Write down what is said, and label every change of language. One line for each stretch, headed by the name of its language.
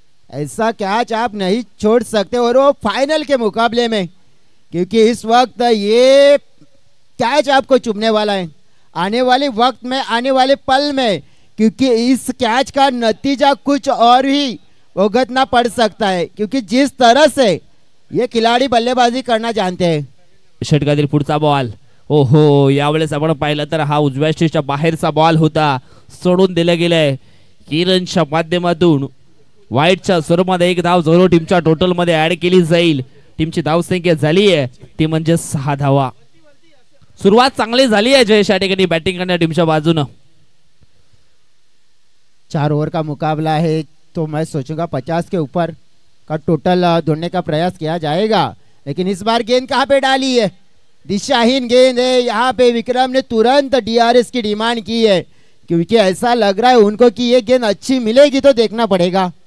Hindi: ऐसा कैच आप नहीं छोड़ सकते और वो फाइनल के मुकाबले में क्योंकि इस वक्त ये कैच आपको चुभने वाला है आने वाले वक्त में आने वाले पल में क्योंकि इस कैच का नतीजा कुछ और ही भुगतना पड़ सकता है क्योंकि जिस तरह से ये खिलाड़ी बल्लेबाजी करना जानते हैं.
Marathi: षटकातील पुढचा बॉल ओहो यावेळेस आपण पाहिलं तर हा उजव्या स्टेजच्या बाहेरचा बॉल होता. सोडून दिला गेलाय. किरणच्या माध्यमातून वाईटच्या स्वरूपामध्ये एक धाव जरूर टीमच्या टोटल मध्ये ऍड केली जाईल. टीमची धावसंख्या झाली आहे ती म्हणजे 6 धावा. सुरुवात चांगली झाली आहे जयेश या ठिकाणी बॅटिंग करणाऱ्या टीमच्या बाजूने.
Hindi: 4 ओवर का मुकाबला है तो मैं सोचूंगा 50 के ऊपर का टोटल ढूंढने का प्रयास किया जाएगा लेकिन इस बार गेंद कहाँ पे डाली है. दिशाहीन गेंद है. यहाँ पे विक्रम ने तुरंत डीआरएस की डिमांड की है क्योंकि ऐसा लग रहा है उनको कि ये गेंद अच्छी मिलेगी तो देखना पड़ेगा.